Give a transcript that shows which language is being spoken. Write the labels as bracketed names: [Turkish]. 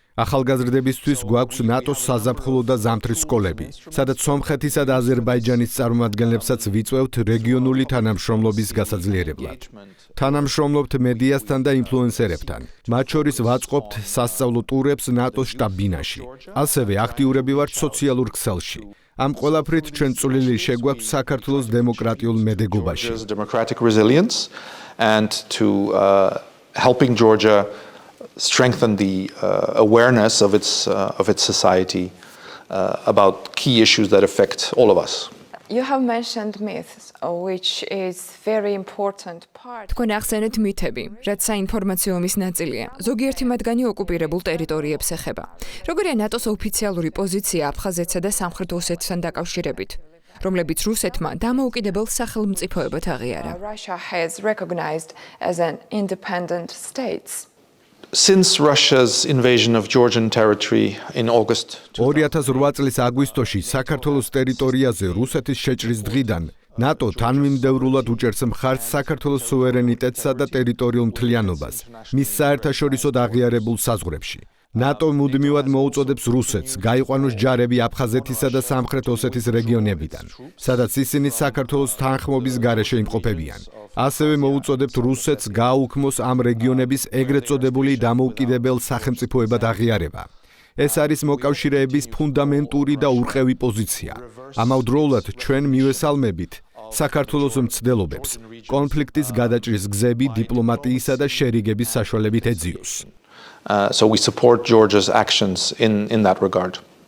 [Georgian] ახალგაზრდებისთვის გვაქვს ნატოს საზაფხულო და ზამთრის სკოლები, სადაც სომხეთისა და აზერბაიჯანის წარმომადგენლებსაც ვიწვევთ რეგიონული თანამშრომლობის გასაძლიერებლად. თანამშრომლობთ მედიასთან და ინფლუენსერებთან. მათ შორის ვაწყობთ სასწავლო ტურებს ნატოს შტაბ-ბინაში. ასევე აქტიურები ვართ სოციალურ ქსელში. ამ ყველაფრით ჩვენ წვლილი შეგვაქვს საქართველოს დემოკრატიულ მედეგობაში. [English] Democratic resilience and to helping Georgia strengthen the awareness of its society about key issues that affect all of us. You have mentioned myths, which is very important part. [Georgian] თქვენ ახსენეთ მითები, რაც საინფორმაციო ომის ნაწილია. ზოგიერთი მათგანი ოკუპირებულ ტერიტორიებს ეხება. როგორია ნატოს ოფიციალური პოზიცია აფხაზეთსა და სამხრეთ ოსეთთან დაკავშირებით, რომლებიც რუსეთმა დამოუკიდებელ სახელმწიფოებად აღიარა. [English] Russia has recognized as an independent state. Since Russia's invasion of Georgian territory in August [Georgian] 2008 წლის აგვისტოში საქართველოს ტერიტორიაზე რუსეთის შეჭრის დღიდან ნატო თანმიმდევრულად უჭერს მხარს საქართველოს სუვერენიტეტსა და ტერიტორიულ მთლიანობას მის საერთაშორისოდ აღიარებულ საზღვრებში. ნატო მუდმივად მოუწოდებს რუსეთს გაიყვანოს ჯარები აფხაზეთისა და სამხრეთ ოსეთის რეგიონებიდან, სადაც ისინი საქართველოს თანხმობის გარეშე იმყოფებიან. ასევე მოუწოდებთ რუსეთს გააუქმოს ამ რეგიონების ეგრეთ წოდებული დამოუკიდებელ სახელმწიფოებად აღიარება. ეს არის მოკავშირეების ფუნდამენტური და ურყევი პოზიცია. ამავდროულად ჩვენ მივესალმებით საქართველოს მცდელობებს კონფლიქტის გადაჭრის გზები დიპლომატიისა და შერიგების საშუალებით ეძიოს. [English] So we support Georgia's actions in that regard.